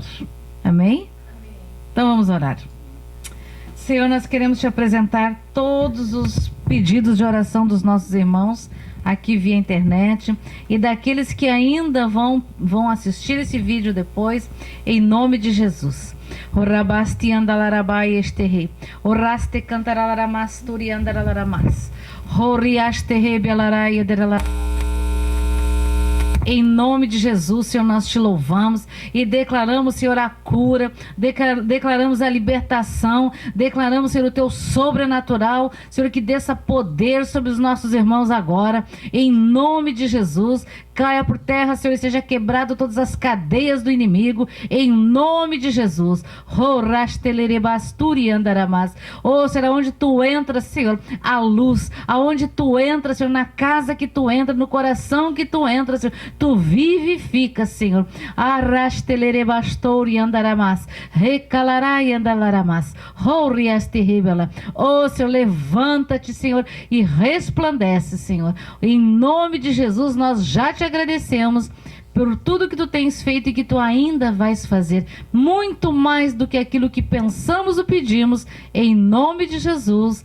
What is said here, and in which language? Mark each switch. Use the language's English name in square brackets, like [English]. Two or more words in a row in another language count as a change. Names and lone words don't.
[Portuguese] Amém? Então vamos orar. Senhor, nós queremos te apresentar todos os pedidos de oração dos nossos irmãos aqui via internet e daqueles que ainda vão assistir esse vídeo depois, em nome de Jesus. Orabasti andalarabai esterre, oraste cantaralaramasturi andaralaramas, horiasterre belarai ederala. Em nome de Jesus, Senhor, nós te louvamos e declaramos, Senhor, a cura, declaramos a libertação, declaramos, Senhor, o teu sobrenatural, Senhor, que desça poder sobre os nossos irmãos agora, em nome de Jesus. Caia por terra, Senhor, e seja quebrado todas as cadeias do inimigo, em nome de Jesus. Oh, será onde tu entras, Senhor, a luz, aonde tu entras, Senhor, na casa que tu entra, no coração que tu entras, Senhor, tu vivifica, Senhor. Arrastelerebastori andaramas, recalarai andalaramas, horiasterrebela. Oh, Senhor, levanta-te, Senhor, e resplandece, Senhor. Em nome de Jesus, nós já te agradecemos por tudo que tu tens feito e que tu ainda vais fazer, muito mais do que aquilo que pensamos ou pedimos, em nome de Jesus.